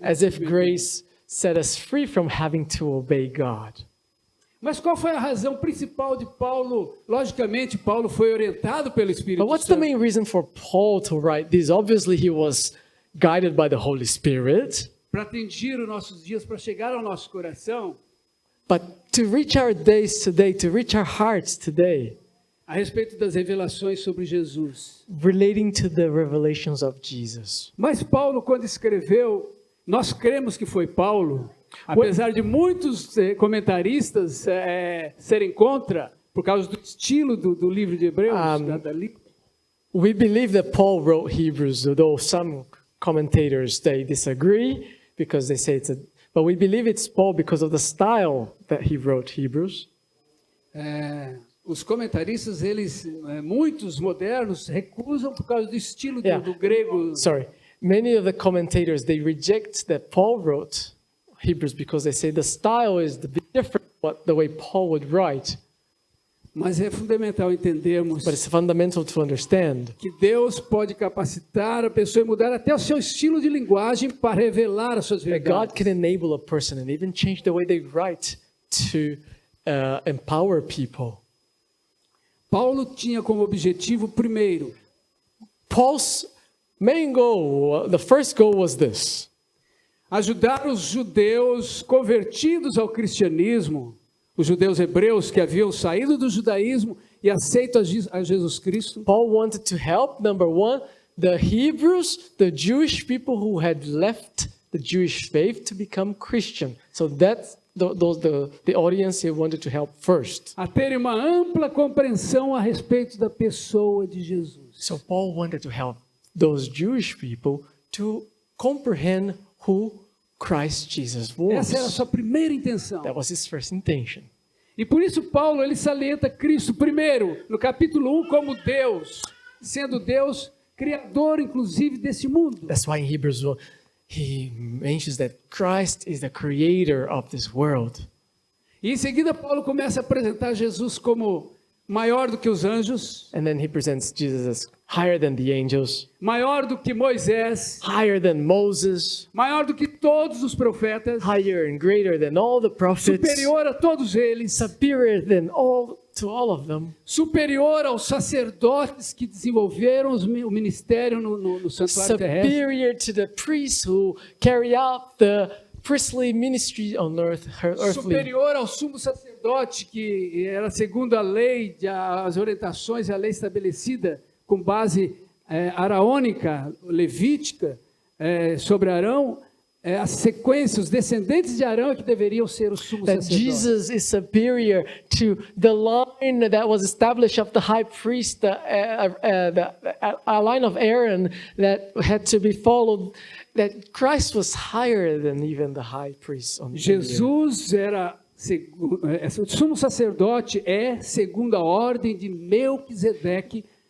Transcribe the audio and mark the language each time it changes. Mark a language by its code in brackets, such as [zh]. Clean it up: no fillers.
[en] As if grace set us free from having to obey God. [pt] Mas qual foi a razão principal de Paulo? Logicamente, Paulo foi orientado pelo Espírito [en] But what's the [pt] Santo. [en] main reason for Paul to write this? Obviously, he was guided by the Holy Spirit. [pt] Para atingir os nossos dias, para chegar ao nosso coração, [en] But to reach our days today, to reach our hearts today, [pt] a respeito das revelações sobre Jesus. [en] relating to the revelations of Jesus. [pt] Mas Paulo, quando escreveu, nós cremos que foi Paulo, apesar de muitos comentaristas serem contra, por causa do estilo do livro de Hebreus. [en] We believe that Paul wrote Hebrews, although some commentators, they disagree because they say but we believe it's Paul because of the style that he wrote Hebrews. [pt] Os comentaristas, muitos modernos, recusam por causa do estilo do grego. [en] Sorry. Many of the commentators, they reject that Paul wrote Hebrews because they say the style is a bit different what the way Paul would write. [pt] Mas é fundamental entendermos [en] But it's fundamental to understand [pt] que Deus pode capacitar a pessoa e mudar até o seu estilo de linguagem para revelar as suas [en] that God [pt] verdades. [en] can enable a person and even change the way they write to empower people. [pt] Paulo tinha como objetivo, primeiro, [en] Paul's main goal, the first goal was this: [pt] ajudar os judeus convertidos ao cristianismo, os judeus hebreus que haviam saído do judaísmo e aceito a Jesus Cristo. [en] Paul wanted to help, number one, the Hebrews, the Jewish people who had left the Jewish faith to become Christian. So that's the audience he wanted to help first. [pt] A terem uma ampla compreensão a respeito da pessoa de Jesus. [en] So Paul wanted to help those Jewish people to comprehend who Christ Jesus [pt] Essa era a [en] was. [pt] sua primeira intenção. [en] That was his first intention. [pt] E por isso Paulo, ele salienta Cristo primeiro, no capítulo 1, como Deus, sendo Deus criador, inclusive, desse mundo. [en] That's why in Hebrews 1, he mentions that Christ is the creator of this world. [pt] E em seguida Paulo começa a apresentar Jesus como maior do que os anjos, [en] And then he presents Jesus as higher than the angels, [pt] maior do que Moisés, [en] higher than Moses, [pt] maior do que todos os profetas, [en] higher and greater than all the prophets, [pt] superior a todos eles, [en] superior than all of them, [pt] superior aos sacerdotes que desenvolveram o ministério no santuário terrestre, [en] superior to the priests who carry out the priestly ministry on earth, earthly, [pt] superior ao sumo sacerdote que era segundo a lei, as orientações e a lei estabelecida com base araônica, levítica, sobre Arão, a sequência, os descendentes de Arão é que deveriam ser o sumo [en] that [pt] sacerdote. [en] Jesus is superior to the line that was established of the high priest, a line of Aaron that had to be followed, that Christ was higher than even the high priest. [pt] Jesus era, o sumo sacerdote segundo a ordem de Melquisedeque,